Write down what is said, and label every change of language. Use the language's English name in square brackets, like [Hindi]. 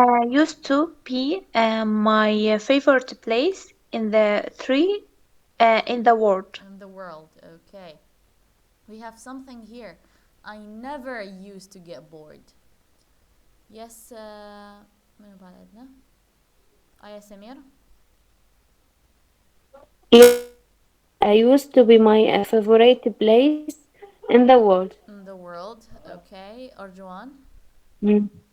[English] Used to be my favorite place in the three in the world. In the world. Okay. We have something here. I never used to get bored. Yes. [Arabic] منو بعد عندنا؟ Aya Samir. [English] Yes, I used to be my favorite place in the world. In the world. Okay. Arjuan. Mm.